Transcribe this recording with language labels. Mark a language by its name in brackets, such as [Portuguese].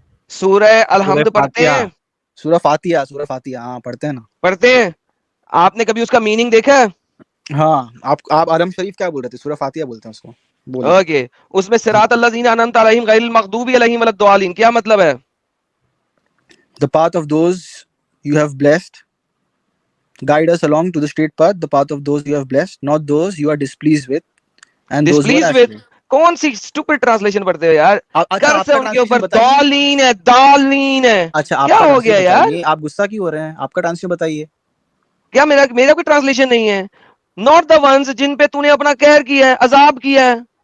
[Urdu] سورہ الحمد پڑھتے ہیں؟ سورہ فاتحہ ہاں پڑھتے ہیں نا. پڑھتے ہیں. آپ نے کبھی اس کا میننگ دیکھا ہے؟ ہاں. آپ الحمد شریف کیا بول رہے تھے؟ سورہ فاتحہ بولتے ہیں اس کو. [Arabic] اوکے, [Urdu] اس میں [Arabic] صراط الذین انعمت علیہم غیر المغضوب علیہم ولا الضالین, [Urdu] کیا مطلب ہے؟ [English] The path of those you have blessed, guide us along to the straight path, the path of those you have blessed, not those you are displeased with and those who are astray. [Urdu] کون سی stupid translation پڑھتے ہو یار؟ کر سے ان کے اوپر دالین ہے. اچھا کیا ہو گیا یار, آپ غصہ کیوں ہو رہے ہیں؟ آپ کا ٹرانسلیشن بتائیے. کیا میرا کوئی ٹرانسلیشن نہیں ہے؟ [English] not the ones [Urdu] جن پہ تو نے اپنا قہر کیا ہے, عذاب کیا ہے.